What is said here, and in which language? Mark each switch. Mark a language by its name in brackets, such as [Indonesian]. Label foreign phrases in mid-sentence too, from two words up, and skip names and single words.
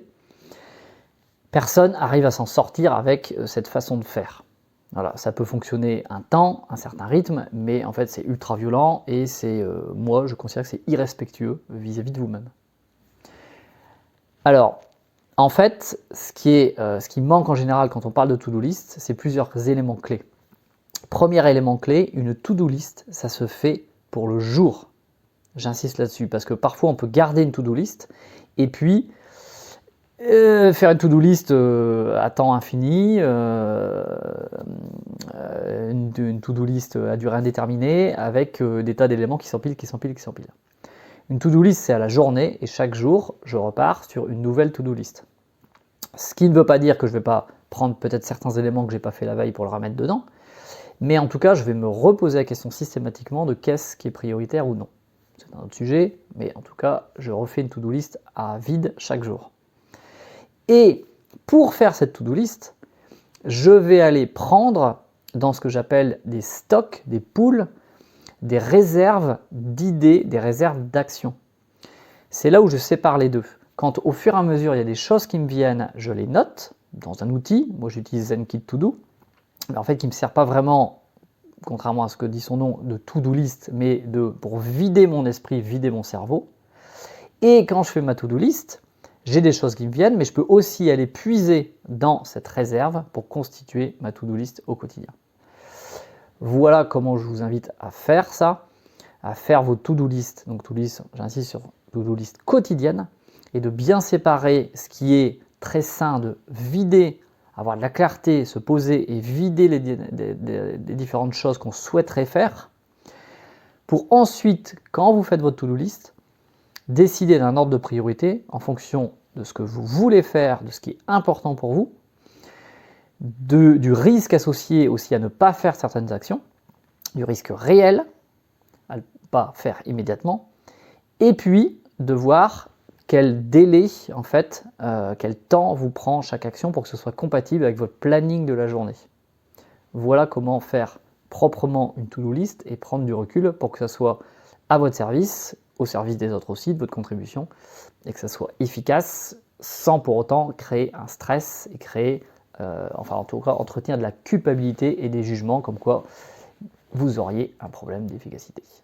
[French] Personne n'arrive à s'en sortir avec cette façon de faire. Voilà, ça peut fonctionner un temps, un certain rythme, mais en fait c'est ultra violent et c'est, moi je considère que c'est irrespectueux vis-à-vis de vous-même. Alors, en fait, ce qui manque en général quand on parle de [English] to-do list, [French] c'est plusieurs éléments clés. Premier élément clé, une [English] to-do list, [French] ça se fait pour le jour. J'insiste là-dessus parce que parfois on peut garder une [English] to-do list [French] et puis faire une [English] to-do list [French] à temps infini, une [English] to-do list [French] à durée indéterminée avec des tas d'éléments qui s'empilent, qui s'empilent, qui s'empilent. Une [English] to-do list, [French] c'est à la journée et chaque jour, je repars sur une nouvelle [English] to-do list. [French] Ce qui ne veut pas dire que je ne vais pas prendre peut-être certains éléments que je n'ai pas fait la veille pour le remettre dedans, mais en tout cas, je vais me reposer la question systématiquement de qu'est-ce qui est prioritaire ou non. C'est un autre sujet, mais en tout cas, je refais une [English] to-do list [French] à vide chaque jour. Et pour faire cette [English] to-do list, [French] je vais aller prendre dans ce que j'appelle des stocks, des pools, des réserves d'idées, des réserves d'actions. C'est là où je sépare les deux. Quand au fur et à mesure il y a des choses qui me viennent, je les note dans un outil. Moi j'utilise Zenkit To Do, mais en fait qui ne me sert pas vraiment, contrairement à ce que dit son nom, de [English] to-do list, [French] mais pour vider mon esprit, vider mon cerveau. Et quand je fais ma [English] to-do list, [French] j'ai des choses qui me viennent, mais je peux aussi aller puiser dans cette réserve pour constituer ma [English] to-do list [French] au quotidien. Voilà comment je vous invite à faire ça, à faire vos [English] to-do list. [French] Donc [English] to-do list, [French] j'insiste sur [English] to-do list [French] quotidienne, et de bien séparer ce qui est très sain de vider, avoir de la clarté, se poser et vider les différentes choses qu'on souhaiterait faire, pour ensuite, quand vous faites votre [English] to-do list, [French] décider d'un ordre de priorité en fonction de ce que vous voulez faire, de ce qui est important pour vous, du risque associé aussi à ne pas faire certaines actions, du risque réel à ne pas faire immédiatement, et puis de voir quel délai, en fait, quel temps vous prend chaque action pour que ce soit compatible avec votre planning de la journée. Voilà comment faire proprement une [English] to-do list [French] et prendre du recul pour que ça soit à votre service, au service des autres aussi, de votre contribution, et que ça soit efficace sans pour autant créer un stress et créer, enfin en tout cas entretenir de la culpabilité et des jugements comme quoi vous auriez un problème d'efficacité.